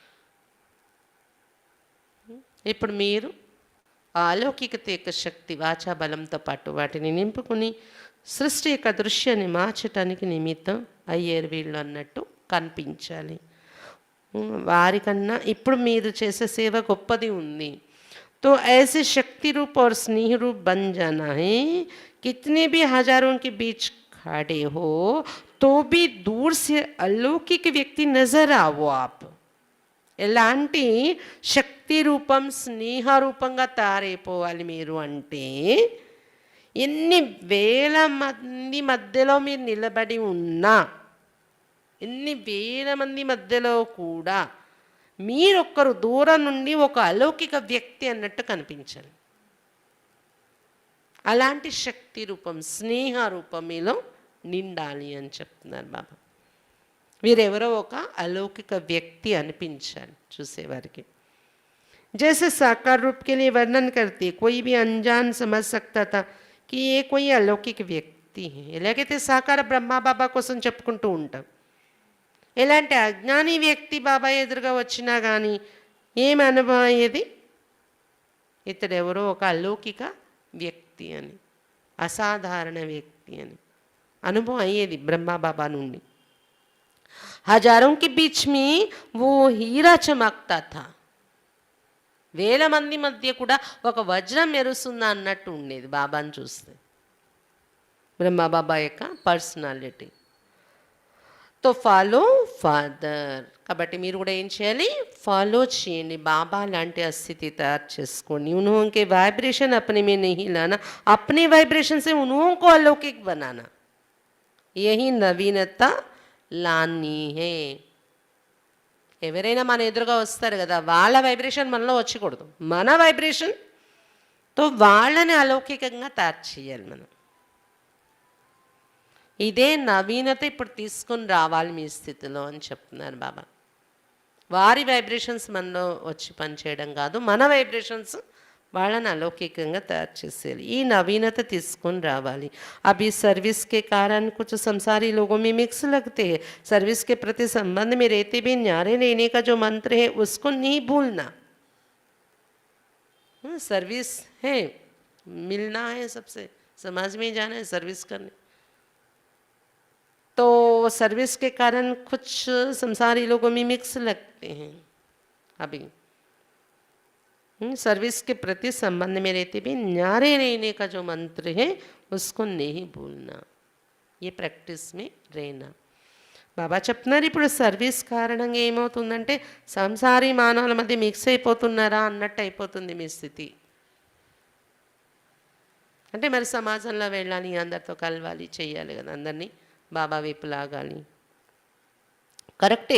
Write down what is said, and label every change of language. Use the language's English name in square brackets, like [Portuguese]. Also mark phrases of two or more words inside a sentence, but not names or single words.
[Telugu] ఇప్పుడు మీరు ఆ అలౌకికత యొక్క శక్తి వాచా బలంతో పాటు వాటిని నింపుకుని సృష్టి యొక్క దృశ్యాన్ని మార్చటానికి నిమిత్తం అయ్యారు వీళ్ళు అన్నట్టు కనిపించాలి. వారికన్నా ఇప్పుడు మీరు చేసే సేవ గొప్పది ఉంది. [Hindi] तो ऐसे शक्ति रूप और स्नेह रूप बन जाना है. कितने भी हजारों के बीच खड़े हो तो भी दूर से अलौकिक व्यक्ति नजर आओ आप. [Telugu] ఎలాంటి శక్తి రూపం స్నేహ రూపంగా తయారైపోవాలి మీరు అంటే ఎన్ని వేల మంది మధ్యలో మీరు నిలబడి ఉన్నా, ఎన్ని వేల మంది మధ్యలో కూడా మీరొక్కరు దూరం నుండి ఒక అలౌకిక వ్యక్తి అన్నట్టు కనిపించాలి. అలాంటి శక్తి రూపం స్నేహ రూపం మీలో నిండాలి అని చెప్తున్నారు బాబా. వీరెవరో ఒక అలౌకిక వ్యక్తి అనిపించాలి చూసేవారికి. [Hindi] जैसे साकार रूप के लिए वर्णन करती कोई भी अनजान समझ सकता था कि ये कोई अलौकिक व्यक्ति है. [Telugu] ఎలాగైతే సాకార బ్రహ్మ బాబా కోసం చెప్పుకుంటూ ఉంటాం, ఎలాంటి అజ్ఞాని వ్యక్తి బాబా ఎదురుగా వచ్చినా కానీ ఏమి అనుభవం అయ్యేది, ఇతడు ఎవరో ఒక అలౌకిక వ్యక్తి అని, అసాధారణ వ్యక్తి అని అనుభవం అయ్యేది బ్రహ్మ బాబా నుండి. [Hindi] హజారోं के बीच में वो हीरा चमकता था. [Telugu] వేల మంది మధ్య కూడా ఒక వజ్రం మెరుస్తుందా అన్నట్టు ఉండేది బాబాని చూస్తే, బ్రహ్మ బాబా యొక్క పర్సనాలిటీ. [English] తో follow father. [Telugu] కాబట్టి మీరు కూడా ఏం చేయాలి, ఫాలో చేయండి, బాబా లాంటి స్థితి తయారు చేసుకోండి. [Hindi] उन्होंने वाइब्रेशन अपने में नहीं लाना, अपने वाइब्रेशन से उन्होंने को अलौकिक बनाना, यही नवीनता लानी है. [Telugu] ఎవరైనా మన ఎదురుగా వస్తారు కదా, వాళ్ళ వైబ్రేషన్ మనలో వచ్చకూడదు, మన వైబ్రేషన్తో వాళ్ళని అలౌకికంగా తయారు చేయాలి మనం. ఇదే నవీనత ఇప్పుడు తీసుకొని రావాలి మీ స్థితిలో అని చెప్తున్నారు బాబా. వారి వైబ్రేషన్స్ మనలో వచ్చి పనిచేయడం కాదు, మన వైబ్రేషన్స్ వాళ్ళని అలౌకికంగా తయారు చేసేయాలి. ఈ నవీనత తీసుకొని రావాలి. [Hindi] अभी सर्विस के कारण कुछ संसारी लोगों में मिक्स लगते हैं. सर्विस के प्रति संबंध में रहते भी न्यारे रहने का जो मंत्र है उसको नहीं भूलना. सर्विस है, मिलना है, सबसे समाज में जाना है, सर्विस करने. तो सर्विस के कारण कुछ संसारी लोगों में मिक्स लगते हैं. अभी सर्विस के प्रति संबंध में रहते भी न्यारे रहने का जो मंत्र है उसको नहीं भूलना, ये प्रैक्टिस में रहना. [Telugu] బాబా చెప్తున్నారు ఇప్పుడు సర్వీస్ కారణంగా ఏమవుతుందంటే సంసారీ మానవుల మధ్య మిక్స్ అయిపోతున్నారా అన్నట్టు అయిపోతుంది మీ స్థితి. అంటే మరి సమాజంలో వెళ్ళాలి, అందరితో కలవాలి, చేయాలి కదా, అందరినీ బాబా వైపు లాగాలి, కరెక్టే.